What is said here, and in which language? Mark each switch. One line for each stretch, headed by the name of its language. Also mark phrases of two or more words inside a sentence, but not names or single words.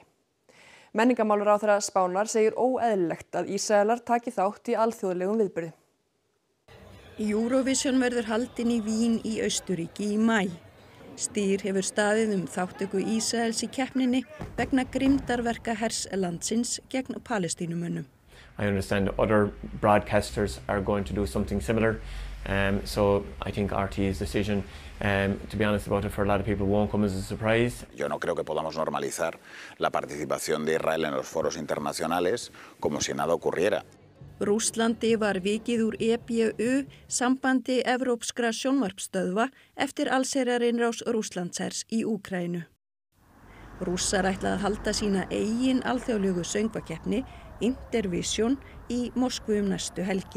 Icelandic: Menningarmálaráðherra Spánar segir óeðlilegt að Ísraelar taki þátt í alþjóðlegum viðburði. Eurovision verður haldin í Vín í Austurríki í maí. Stýr hefur staðið þátttöku Ísraels í keppninni vegna grimmdarverka hers landsins gegn Palestínumönnum.
English: I understand other broadcasters are going to do something similar. So I think RT's decision, to be honest about it, for a lot of people won't come as a surprise.
Spanish: Yo no creo que podamos normalizar la participación de Israel en los foros internacionales como si nada ocurriera.
Icelandic: Rússlandi var vikið úr EBU, sambandi evrópskra sjónvarpsstöðva, eftir allsherjarinnrás Rússlandshers í Úkraínu. Rússar ætla að halda sína eigin alþjóðlegu söngvakeppni, Intervision, í Moskvu næstu helgi.